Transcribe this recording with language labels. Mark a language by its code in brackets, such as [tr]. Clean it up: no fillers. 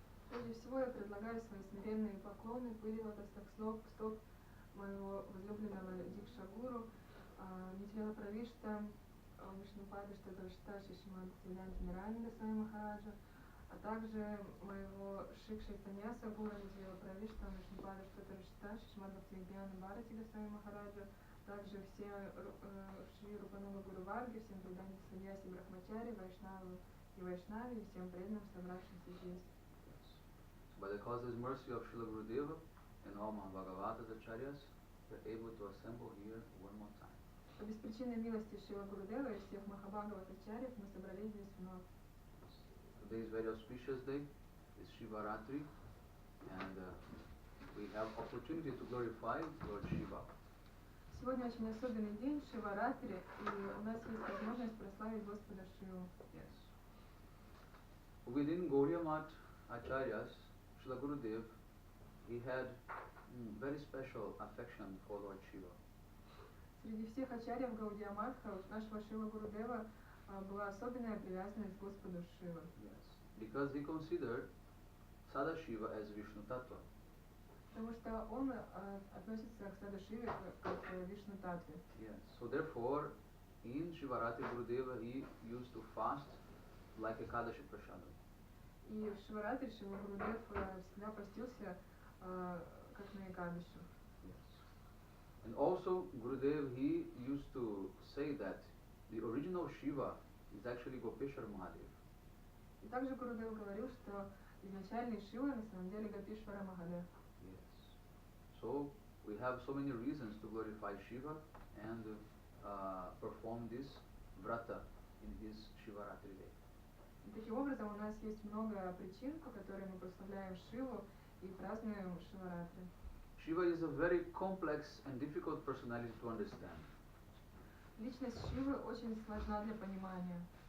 [ru] Прежде всего я предлагаю свои смиренные поклоны пыли лотосных стоп моего возлюбленного Дикша-гуру, Нитьяла Правишта, Вишнупада Штадрашта Шишмад Бхактиведанта Махавир Махараджа, а также моего Шикша и Саньяса Гуру Нитьяла Правишта, Вишнупада Штадрашта Шишмад Бхактиведанта Махараджа, также все Шри Рупануга Гуру Варги, всем преданным Саньяси Брахмачари, Вайшнаву и Вайшнави, и всем преданным, собравшимся здесь. [en] By the causeless mercy of Srila Gurudeva and all Mahabhagavatas Acharyas, we are able to assemble here one more time. [ru] По беспричинной милости Шрила Гурудева и всех Махабхагават Ачарьев мы собрались здесь вновь. [en] Today is very auspicious day. It's Shiva-Ratri, and we have opportunity to glorify Lord Shiva. [ru] Сегодня очень особенный день, Шива-ратри, и у нас есть возможность прославить Господа Шиву. [en] Yes. Within Gaudiya Math Acharyas, Srila Gurudev, he had very special affection for Lord Shiva. [ru] Среди всех ачарьев Гаудия Матха у нашего Шива Гурудева была особенная привязанность к Господу Шива. [en] Yes. Because he considered Sadashiva as Vishnu-tattva. [ru] Потому что он относится к Садашиве как к Вишну-татве. [en] Yes. So therefore, in Shivaratri Gurudeva he used to fast like Ekadashi Prashadam. [ru] И в Шиваратри Шива Гурудев всегда постился как на Экадашу. [en] Yes. And also Gurudev he used to say that the original Shiva is actually Gopeshwar Mahadev. [ru] И также Гурудев говорил, что изначальный Шива на самом деле Гопишвара Махадев. [en] Yes. So we have so many reasons to glorify Shiva and perform this vrata in his Shivaratri day. [ru] И таким образом у нас есть много причин, по которым мы прославляем Шиву и празднуем Шиваратри. [en] Shiva is a very complex and difficult personality to understand. [ru] Личность Шивы очень сложна для понимания.